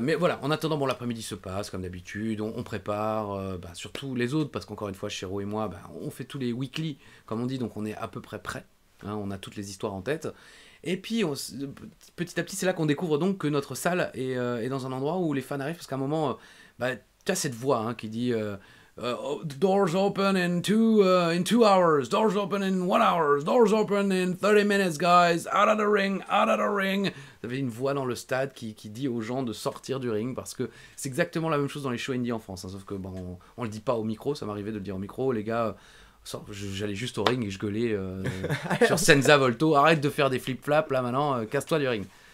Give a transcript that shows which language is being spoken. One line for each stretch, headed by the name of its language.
French: Mais voilà, en attendant, l'après-midi se passe, comme d'habitude, on prépare, surtout les autres, parce qu'encore une fois, Chéro et moi, on fait tous les weekly, comme on dit, donc on est à peu près prêts. On a toutes les histoires en tête. Et puis, petit à petit, c'est là qu'on découvre donc que notre salle est dans un endroit où les fans arrivent, parce qu'à un moment, tu as cette voix qui dit...
English: doors open in 2 hours, doors open in 1 hour, doors open in 30 minutes, guys, out of the ring, out of the ring.
French: Vous avez une voix dans le stade qui dit aux gens de sortir du ring, parce que c'est exactement la même chose dans les shows indie en France, sauf que on le dit pas au micro, ça m'arrivait de le dire au micro, les gars, j'allais juste au ring et je gueulais sur Senza Volto, arrête de faire des flip-flaps là maintenant, casse-toi du ring.